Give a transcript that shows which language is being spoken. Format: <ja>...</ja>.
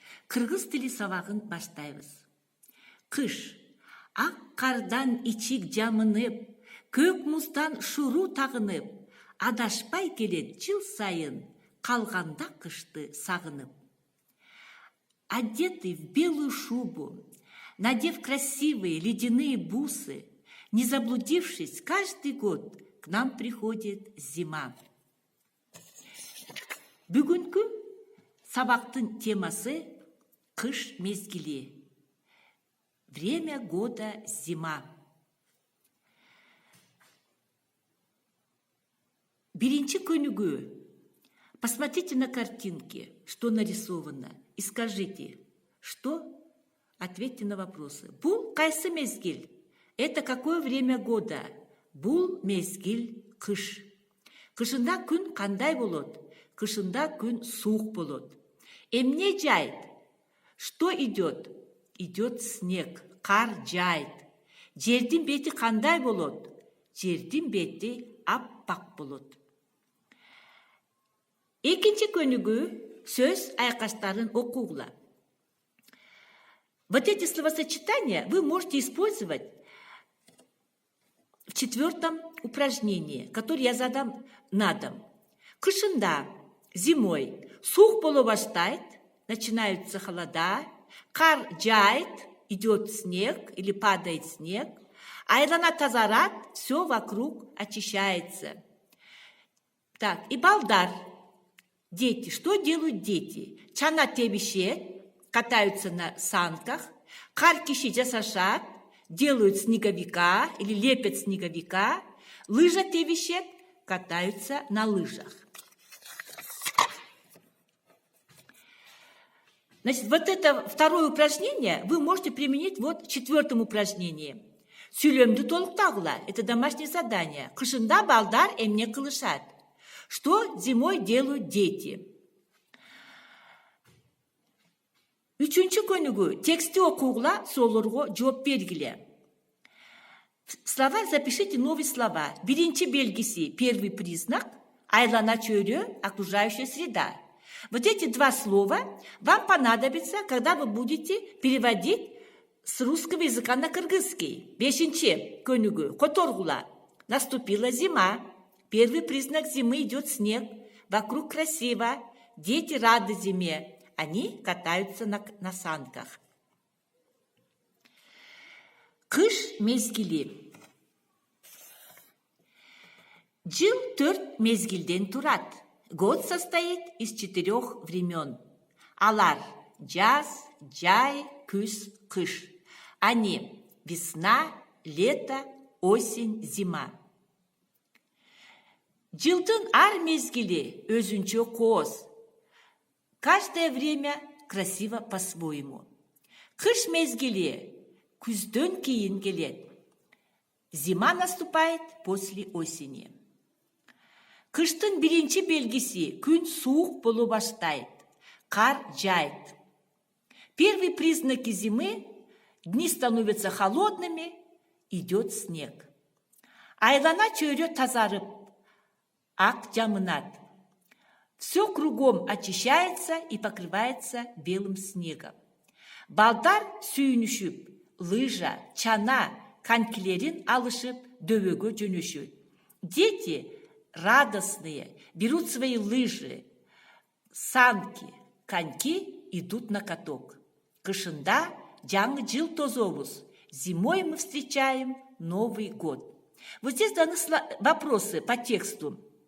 <ky>Кыргыз тили сабагын баштайбыз. Кыш. Ак кардан ичик жамынып, көк муздан шуру тагынып, адашпай келет жыл сайын, калганда кышты сагынып.</ky> <ru>Одетый в белую шубу, надев красивые ледяные бусы, не заблудившись, каждый год к нам приходит зима.</ru> <ky>Бүгүнкү сабактын темасы кыш мезгили.</ky> <ru>Время года зима.</ru> <ky>Биринчи көнүгү.</ky> <ru>Посмотрите на картинки, что нарисовано, и скажите, что? Ответьте на вопросы.</ru> <ky>Бул кайсы мезгил?</ky> <ru>Это какое время года?</ru> <ky>Бул мезгил кыш. Кышында күн кандай болот? Кышында күн суук болот. Эмне жайт?</ky> <ru>Что идет? Идет снег,</ru> <ky>кар жайт. Жердин бети кандай болот? Жердин бети аппак болот. Экинчи көнүгү сөз айкаштарын окугула.</ky> <ru>Вот эти словосочетания вы можете использовать в 4-м упражнении, которое я задам на дом.</ru> <ky>Кышында,</ky> <ru>зимой,</ru> <ky>суук боло баштайт,</ky> <ru>начинаются холода,</ru> <ky>кар жайт,</ky> <ru>идет снег или падает снег,</ru> <ky>айлана тазарат,</ky> <ru>все вокруг очищается. Так, и</ru> <ky>балдар.</ky> <ru>Дети. Что делают дети?</ru> <ky>Чана тебишет,</ky> <ru>катаются на санках,</ru> <ky>кар киши жасашат,</ky> <ru>делают снеговика или лепят снеговика,</ru> <ky>лыжа тебишет,</ky> <ru>катаются на лыжах. Значит, вот это второе упражнение вы можете применить вот в 4-м упражнении.</ru> <ky>Сүйлөмдү толуктагыла.</ky> <ru>Это домашнее задание.</ru> <ky>Кышында балдар эмне кылышат?</ky> <ru>Что зимой делают дети?</ru> <ky>Үчүнчү көнүгү тексти окугула, соолорго жооп бергиле.</ky> <ru>Слова запишите новые слова.</ru> <ky>Биринчи белгиси,</ky> <ru>первый признак,</ru> <ky>айлана чөйрө,</ky> <ru>окружающая среда. Вот эти два слова вам понадобятся, когда вы будете переводить с русского языка на кыргызский.</ru> <ky>Бешинчи көнүгү, которгула.</ky> <ru>Наступила зима. Первый признак зимы идет снег. Вокруг красиво. Дети рады зиме. Они катаются на санках.</ru> <ky>Кыш мезгили. Жыл 4 мезгилден турат.</ky> <ru>Год состоит из 4 времен.</ru> <ky>Алар – жаз, жай, күз, кыш.</ky> <ru>Они – весна, лето, осень, зима.</ru> <ky>Жылдын ар мезгили өзүнчө кооз.</ky> <ru>Каждое время красиво по-своему.</ru> <ky>Кыш мезгили күздөн кийин келет.</ky> <ru>Зима наступает после осени.</ru> <ky>Кыштын биринчи белгиси күн суук боло баштайт, кар жайт.</ky> <ru>Первые признаки зимы – дни становятся холодными, идет снег.</ru> <ky>Айлана чөйрө тазарып, ак жамынат.</ky> <ru>Все кругом очищается и покрывается белым снегом.</ru> <ky>Балдар сүйүнүшүп, лыжа, чана, конькилерин алышып, дөбөгө жөнөшөт.</ky> <ru>Дети радостные, берут свои лыжи, санки, коньки, идут на каток.</ru> <ky>Кышында жаңы жыл тозобуз.</ky> <ru>Зимой мы встречаем Новый год. Вот здесь даны вопросы по тексту.</ru>